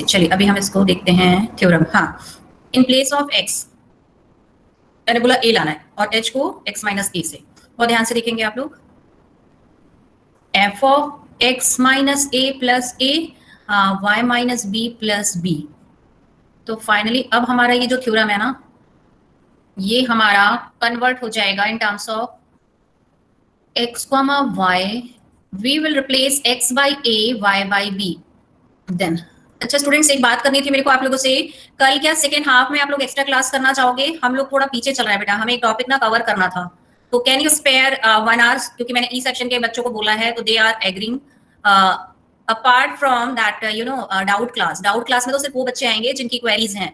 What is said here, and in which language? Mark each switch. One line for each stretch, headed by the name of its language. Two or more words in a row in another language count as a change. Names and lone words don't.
Hindi: चलिए अभी हम इसको देखते हैं थ्योरम। हाँ,
English: in place of
Hindi: x मैंने बोला a लाना है और h को x माइनस a से। और ध्यान से देखेंगे आप लोग,
English: f of x minus a plus a y minus b plus b.
Hindi: तो फाइनली अब हमारा ये जो थ्योरम है ना, ये हमारा कन्वर्ट हो जाएगा
English: in terms of x comma y, we will replace x by a, y by b.
Hindi: Then अच्छा स्टूडेंट्स, एक बात करनी थी मेरे को आप लोगों से। कल क्या
English: second half
Hindi: में आप लोग
English: extra class
Hindi: करना चाहोगे? हम लोग थोड़ा पीछे चल रहा है बेटा, हमें एक टॉपिक ना कवर करना था, तो
English: can you spare 1 hours?
Hindi: क्योंकि मैंने ई सेक्शन के बच्चों को बोला है, तो
English: they are agreeing. apart from that doubt class
Hindi: में तो सिर्फ वो बच्चे आएंगे जिनकी क्वेरीज हैं।